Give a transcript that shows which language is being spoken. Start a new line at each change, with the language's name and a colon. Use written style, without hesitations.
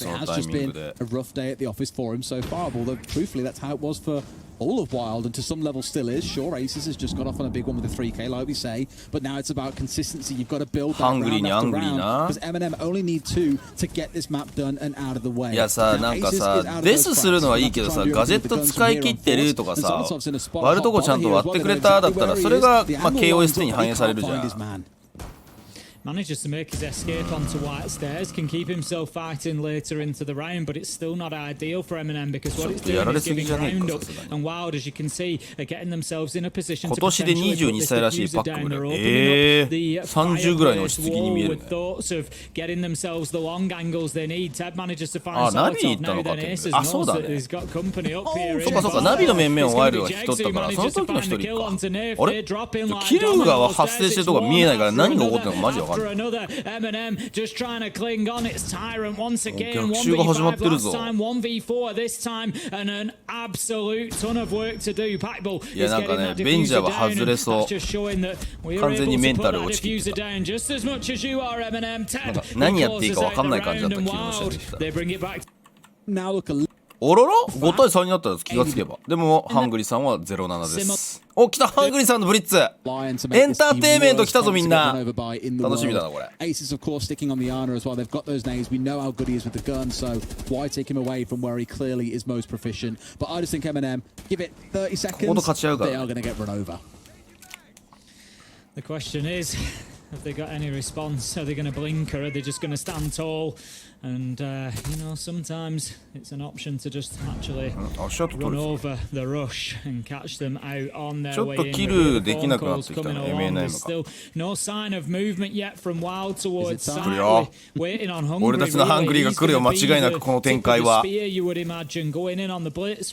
English: It has just been a rough day at the office for him so far. Although truthfully, that's how it was for all of Wylde, and to some level still is. Sure, Aces has just got off on a big one with the 3K, like we say, but now it's about consistency. You've got to build that round after round, because M&M only need 2 to get this map done and out of the way.
Japanese: いやさなんかさデスするのはいいけどさガジェット使い切ってるとかさ割るとこちゃんと割ってくれただったらそれがまあ KOST に反映されるじゃん。
English: Manages to make his escape onto White Stairs, can keep himself fighting later into the round, but it's still not ideal for M&M because what it's doing is giving ground up. And Wylde, as you can see, are getting themselves in a position to potentially put this diffuser down. They're opening up the fire with thoughts of getting themselves the long angles they need. Ted manages to find Solotov. Now then Aces knows that he's got company up here.
Japanese: そうかそうかナビの面々をワイルドが引き取ったからその時の一人か。あれキルが発生してるとこが見えないから何が起こってるのかマジわかんない。
English: Another M&M just trying to cling on. It's Tyrant once again. 1v5 last time, 1v4 this time, and an absolute ton of work to do. Packball is getting that diffuser down. That's just showing that we're able to put that diffuser down just as much as you are, M&M. Ted closes out the round and Wylde. They bring it back. Now look a
Japanese: おろろ5対3になったら気がつけばでもハングリーさんは 0-7 ですお来たハングリーさんのブリッツエンターテイメント来たぞみんな楽しみだなこれ
English: Aces of course sticking on the honor as well. They've got those names. We know how good he is with the gun, so why take him away from where he clearly is most proficient? But I just think M&M give it 30 seconds. They are going to get run over. The question is, have they got any response? Are they going to blink or are they just going to stand tall? And, you know, sometimes it's an option to just actually run over the rush and catch them out on their way in. There's still no sign of movement yet from Wylde towards side. Waiting on Hungry.
Japanese: 俺たちのハングリーが来るよ間違いなくこの展開は。
English: You would imagine going in on the blitz.